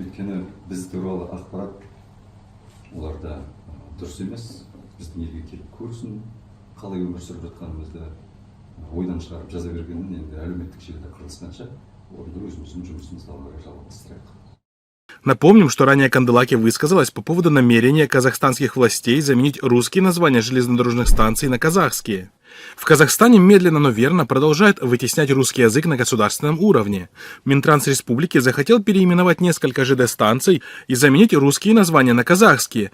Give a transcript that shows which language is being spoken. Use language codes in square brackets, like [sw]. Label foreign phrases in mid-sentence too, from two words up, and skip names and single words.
[kk] Өйткені біз туралы ақпарат оларда дұрыс емес, біздің елге келіп көрсін, қалай өмір сүріп жатқанымызды ойдан шығарып жаза бергеннен енді әлеуметтік желіде қырылысқанша орында өзіміздің жұмысымызды ары қарай жалғастырайық. [ru] Напомним, что ранее Канделаки высказалась по поводу намерения казахстанских властей заменить русские названия железнодорожных станций на казахские. В Казахстане медленно, но верно продолжает вытеснять русский язык на государственном уровне. Минтранс республики захотел переименовать несколько ЖД-станций и заменить русские названия на казахские.